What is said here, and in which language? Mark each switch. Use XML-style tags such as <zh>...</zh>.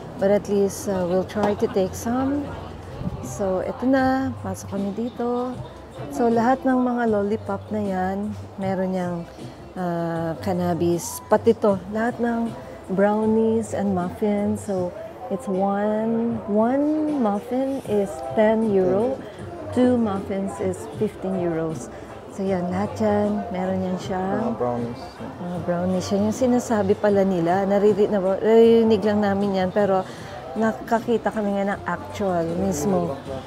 <en>But at least we'll try to take some.</en> <tl>So ito na, pasok kami dito. So lahat ng mga lollipop na yan, meron niyang cannabis. Pati to, lahat ng</tl> <en>brownies and muffins. So, it's one muffin is 10 euro, 2 muffins is 15 euros.</en> <tl>So, yan, lahat yan. Meron yan siya.</tl> <en>Brownies.</en> <tl>Brownies yan. Yung sinasabi pala nila, naririnig lang namin yan, pero nakakita kami nga ng actual mismo.</tl>